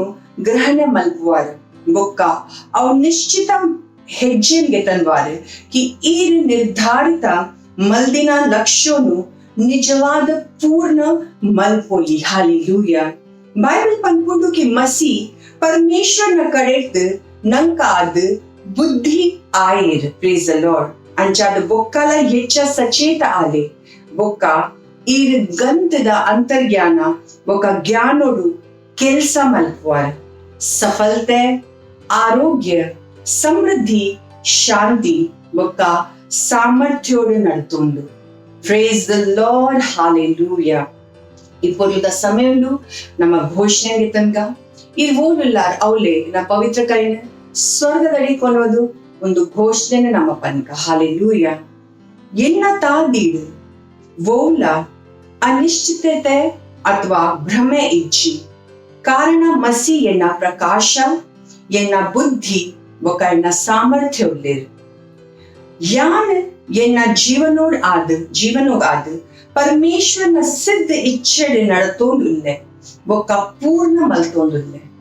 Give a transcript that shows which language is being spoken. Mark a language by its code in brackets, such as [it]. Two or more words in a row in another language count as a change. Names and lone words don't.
[tcy] ಗ್ರಹಣ ಮಲ್ಪುವಾರು ಬೊಕ್ಕ ಅವು ನಿಶ್ಚಿತ ಹೆಜ್ಜೆಗೆ ತಂದ್ವಾರು ಕಿ ಈರ್ ನಿರ್ಧಾರಿತ ಮಲ್ದಿನ ಲಕ್ಷ್ಯೋನು ನಿಜವಾದ ಪೂರ್ಣ ಮಲ್ಪೊಲಿ ಹಾಲೆಲೂಯ ಬೈಬಲ್ ಪನ್ಪುಂಡು ಕಿ ಮಸಿ ಪರಮೇಶ್ವರನ ಕಡೆದ್ ನಂಕಾದ ಬುದ್ಧಿ ಆಯರ್ [en] praise the Lord [tcy] ಅಂಚಾದ ಬೊಕ್ಕಲ ಹೆಚ್ಚ ಸಚೇತ ಆಲೆ ಬೊಕ್ಕ ಈರ್ ಗಂಧದ ಅಂತರ್ಜ್ಞಾನ ಬೊಕ್ಕ ಜ್ಞಾನೋಡು ಕೆಲ್ಸ ಮಲ್ಪುವಾರ್ ಸಫಲತೆ ಆರೋಗ್ಯ ಸಮೃದ್ಧಿ ಶಾಂತಿ ಬೊಕ್ಕ ಸಾಮರ್ಥ್ಯೋಡು ನಡ್ತುಂಡು [en] praise the Lord [tcy] ಹಾಲೆಲೂಯ ಇಪ್ಪೊರ್ಲುದ ಸಮಯಂಡು ನಮ್ಮ ಘೋಷಣೆಗೆ ತನಕ ಇರ್ವೋಲುಲ್ಲಾರ್ ಅವಲೆ ನ ಪವಿತ್ರ ಕೈನ ಸ್ವರ್ಗದಡಿ ಕೊನೋದು ಒಂದು ಘೋಷಣೆ ನಮ್ಮ ಪನ್ಕ ಹಾಲೆಲೂಯ ಎನ್ನ ತಾದೀಡು ವೋಲ ಅನಿಶ್ಚಿತತೆ ಅಥವಾ ಭ್ರಮೆ ಇಜ್ಜಿ ಕಾರಣ ಮಸಿ ಎನ್ನ ಪ್ರಕಾಶ ಎನ್ನ ಬುದ್ಧಿ ಬೊಕ ಎನ್ನ ಸಾಮರ್ಥ್ಯ ಉಳ್ಳೇರು ಯಾನ್ ಎನ್ನ ಜೀವನೋಗ್ ಆದ ಪರಮೇಶ್ವರನ ಸಿದ್ಧ ಇಚ್ಛೆಡೆ ನಡತೋಂದುಲ್ಲೆ ಬೊಕ್ಕ ಪೂರ್ಣ ಮಲ್ತೋಂದುಲ್ಲೆ